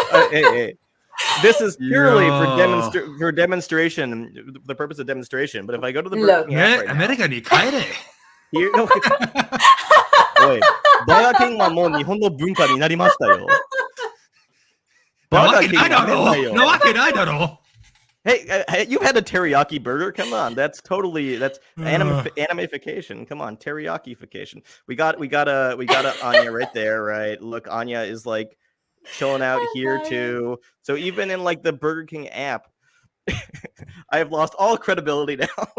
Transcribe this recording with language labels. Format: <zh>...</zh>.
<en>Hey. This is purely for demonstration, the purpose of demonstration. But if I go to the Burger King app right now, here, no.</en> <ja>おい、バーガーキングはもう日本の文化になりましたよ。バーガーキングはなわけないだろ。</ja> <en>Hey, you've had a teriyaki burger? Come on, that's animification. Come on, teriyaki-fication. We got Anya right there, right? Look, Anya is like chilling out here too. So even in like the Burger King app, I have lost all credibility now.</en>